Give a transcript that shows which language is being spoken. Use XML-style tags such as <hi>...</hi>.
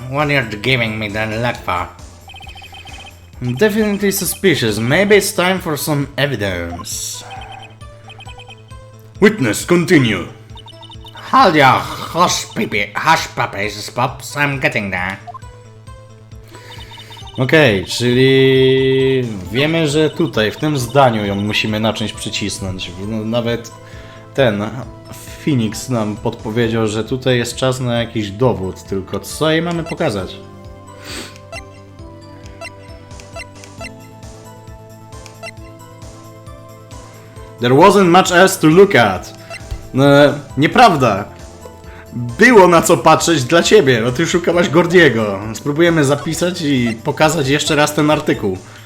<en>What are you giving me the look for? Definitely suspicious. Maybe it's time for some evidence. Witness, continue. Hold your hush puppies, Pops. I'm getting there.</en> <pl>Okej, czyli wiemy, że tutaj, w tym zdaniu ją musimy na czymś przycisnąć. No, nawet ten Phoenix nam podpowiedział, że tutaj jest czas na jakiś dowód, tylko co jej mamy pokazać?</pl> <en>There wasn't much else to look at.</en> <pl>No, nieprawda. Było na co patrzeć dla ciebie, no ty szukałaś Gordiego. Spróbujemy zapisać i pokazać jeszcze raz ten artykuł.</pl>